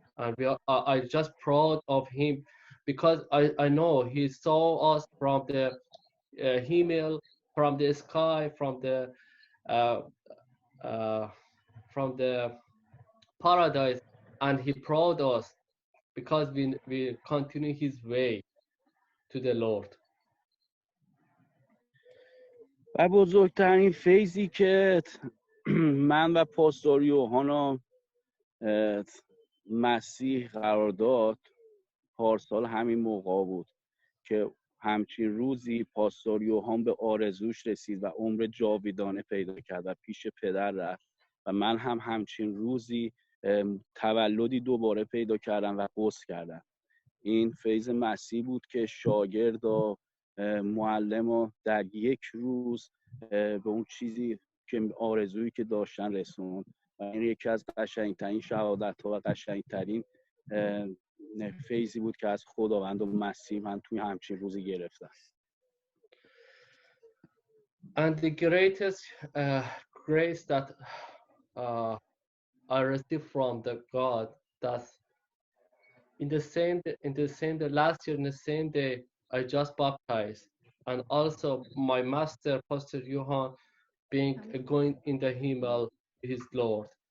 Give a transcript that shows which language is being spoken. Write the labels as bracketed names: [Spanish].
[English] And I just proud of him, because I know he saw us from the himmel, from the sky, uh, uh, from the paradise, and he proud us because we continue his way to the Lord. [Persian] و بزرگترین فیضی که من و پاستور یوحنا مسیح قرار داد پارسال همین موقع بود که همچین روزی پاستور یوحان به آرزوش رسید و عمر جاویدانه پیدا کرد و پیش پدر رفت و من هم همچین روزی تولدی دوباره پیدا کردم و غسل کردم. این فیض مسیح بود که شاگرد و معلم و در یک روز به اون چیزی که آرزویی که داشتن رسوند و این یکی از قشنگترین شهادت‌ها و قشنگترین فیضی بود که از خداوند و مسیح من توی همچین روزی گرفتم. [English] And the greatest grace that I received from the God, that in the same day, last year in the same day I just baptized, and also my master Pastor Johan being going in the himmel, his Lord.